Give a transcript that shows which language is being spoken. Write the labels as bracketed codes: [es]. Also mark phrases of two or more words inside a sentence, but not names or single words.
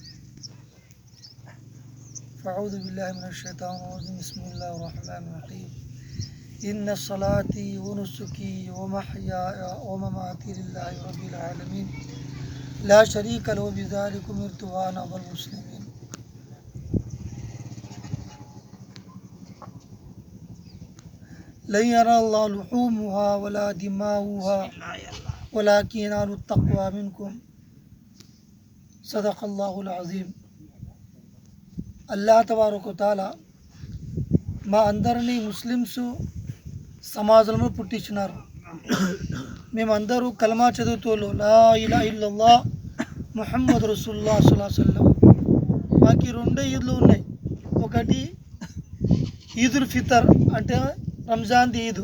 [ar] فأعوذ بالله من الشيطان الرجيم بسم الله الرحمن الرحيم إن صلاتي ونسكي ومحياي ومماتي لله رب العالمين لا شريك له بذلك أمرت وأنا أول المسلمين. لن ينال الله لحومها ولا دماؤها ولكن ينال التقوى منكم صدق الله العظيم. [te] అల్లాహ్ [ar] تبارك تعالى [te] మా అందరినీ ముస్లిమ్స్ సమాజంలో పుట్టించినారు. మేమందరూ కలమా చదువుతోళ్ళు [ar] لا إله إلا الله محمد رسول الله صلى الله عليه وسلم. [te] మాకు 2 ఈద్లు ఉన్నాయి. ఒకటి ఈదుల్ ఫితర్ అంటే రంజాన్ ఈదు.